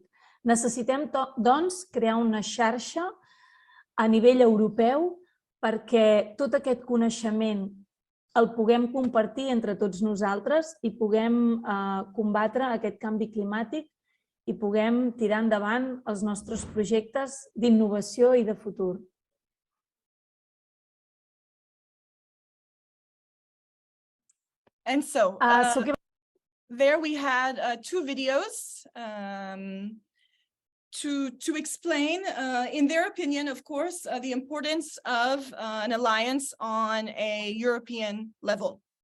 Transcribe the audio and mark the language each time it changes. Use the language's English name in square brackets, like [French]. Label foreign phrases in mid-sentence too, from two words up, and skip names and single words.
[Catalan] Necessitem, doncs, crear una xarxa a nivell europeu perquè tot aquest coneixement el puguem compartir entre tots nosaltres i puguem combatre aquest canvi climàtic i puguem tirar endavant els nostres projectes d'innovació i de futur. [English] And so there we had two videos to explain, in their opinion, of course, the importance of an alliance on a European level.